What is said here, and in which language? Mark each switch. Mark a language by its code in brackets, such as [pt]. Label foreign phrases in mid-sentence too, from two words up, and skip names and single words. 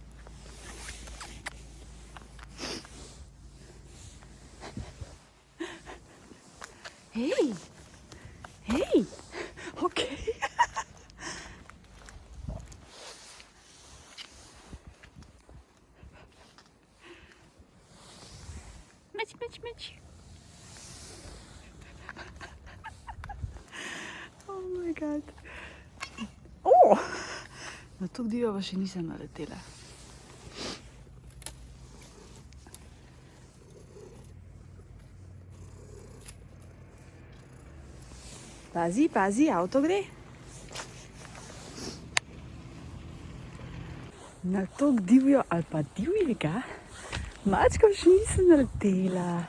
[sl] Hej, hej, okej. Meč. [en] Oh my god. Oh! [sl] Na to divjo pa še nisem naletela. Pazi, avto gre. Na to divjo ali pa divjega mačka še nisem naletela.